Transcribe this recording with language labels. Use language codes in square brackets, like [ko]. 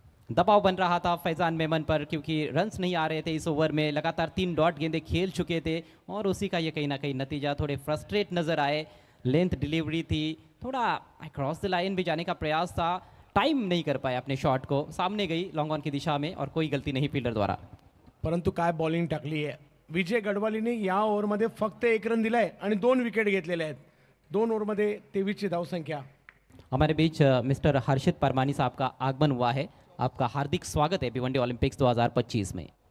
[hi] दबाव बन रहा था फैजान मेमन पर क्योंकि रन्स नहीं आ रहे थे इस ओवर में, लगातार 3 डॉट गेंदें खेल चुके थे और उसी का ये कहीं ना कहीं नतीजा, थोड़े फ्रस्ट्रेट नजर आए। लेंथ डिलीवरी थी, थोड़ा क्रॉस द लाइन भी जाने का प्रयास था, टाइम नहीं कर पाए अपने शॉट को, सामने गई लॉन्ग ऑन की दिशा में और कोई गलती नहीं फील्डर द्वारा। [mr] परंतु काय बॉलिंग टाकली आहे विजय गडवालीने या ओव्हरमध्ये, फक्त 1 रन दिलाय आणि 2 विकेट घेतलेले आहेत। 2 ओव्हरमध्ये 23ची धावसंख्या। [hi] हमारे बीच मिस्टर हर्षित परमानी साहब का आगमन हुआ है, आपका हार्दिक स्वागत है भिवंडी ओलंपिक्स 2025 में।